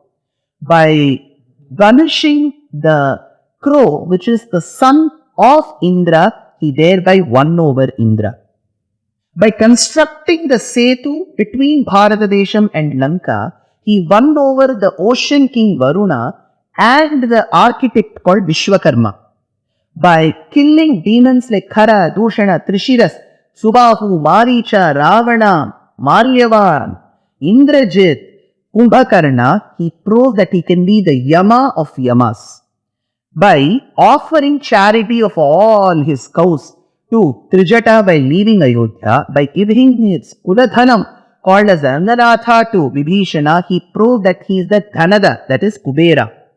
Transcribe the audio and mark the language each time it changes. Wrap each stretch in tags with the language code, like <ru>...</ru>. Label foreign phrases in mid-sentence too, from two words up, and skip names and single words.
<en>By banishing the crow, which is the son of Indra, he thereby won over Indra. By constructing the Setu between Bharatadesham and Lanka, he won over the ocean king Varuna and the architect called Vishwakarma. By killing demons like Khara, Dushana, Trishiras, Subahu, Maricha, Ravana, Maryavan, Indrajit, Kumbhakarna, he proved that he can be the Yama of Yamas. By offering charity of all his cows to Trijata by leaving Ayodhya, by giving his Kuladhanam called as Anganatha to Vibhishana, he proved that he is the Dhanada, that is Kubera.</en>